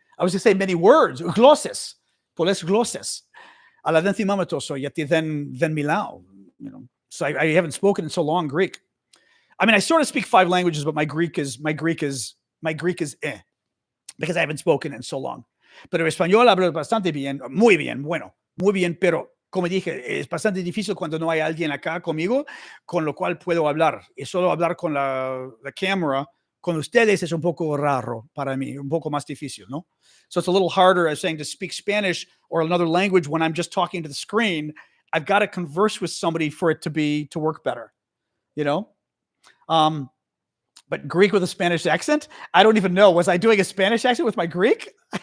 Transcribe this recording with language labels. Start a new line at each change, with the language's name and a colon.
English: I was going to say many words, glosses, poles glosses.
Greek: Alla then thimamatoso yeti then milao.
English: So I haven't spoken in so long Greek. I sort of speak 5 languages, but my Greek is because I haven't spoken in so long.
Spanish: Pero español hablo bastante bien, muy bien, bueno, muy bien, pero como dije, es bastante difícil cuando no hay alguien acá conmigo, con lo cual puedo hablar. Y solo hablar con la cámara, con ustedes es un poco raro para mí, un poco más difícil, ¿no?
English: So it's a little harder, as saying, to speak Spanish or another language when I'm just talking to the screen. I've got to converse with somebody for it to work better, But Greek with a Spanish accent? I don't even know. Was I doing a Spanish accent with my Greek?